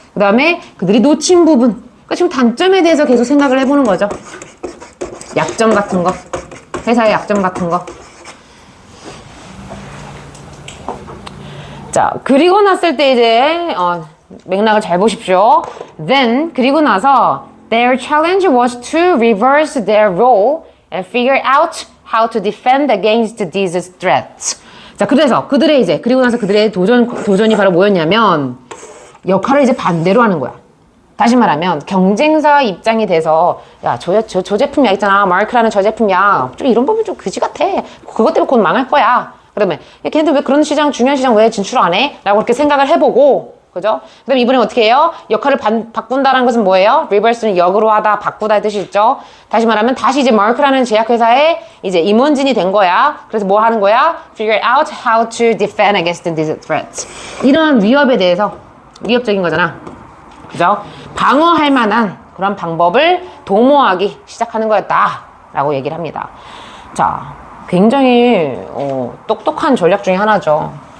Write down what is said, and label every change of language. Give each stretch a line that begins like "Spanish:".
Korean: 그 다음에 그들이 놓친 부분. 그러니까 지금 단점에 대해서 계속 생각을 해보는 거죠. 약점 같은 거. 회사의 약점 같은 거. 자, 그리고 났을 때 이제 맥락을 잘 보십시오.
English: Then,
Korean: 그리고 나서
English: their challenge was to reverse their role and figure out how to defend against these threats.
Korean: 자, 그래서 그리고 나서 그들의 도전이 바로 뭐였냐면, 역할을 이제 반대로 하는 거야. 다시 말하면 경쟁사 입장이 돼서 야, 저 제품이야 있잖아. 마크라는 저 제품이야. 좀 이런 부분 좀 그지 같아. 그것 때문에 곧 망할 거야. 그러면 야, 걔네들 왜 그런 시장 중요한 시장 왜 진출 안 해? 라고 그렇게 생각을 해보고 그죠? 그 다음에 이번에 어떻게 해요? 역할을 바꾼다는 것은 뭐예요? reverse는 역으로 하다, 바꾸다 의 뜻이 있죠? 다시 말하면 다시 이제 마크라는 제약회사에 이제 임원진이 된 거야. 그래서 뭐 하는 거야?
English: figure out how to defend against these threats.
Korean: 이런 위협에 대해서 위협적인 거잖아. 그죠? 방어할 만한 그런 방법을 도모하기 시작하는 거였다. 라고 얘기를 합니다. 자, 굉장히 똑똑한 전략 중에 하나죠.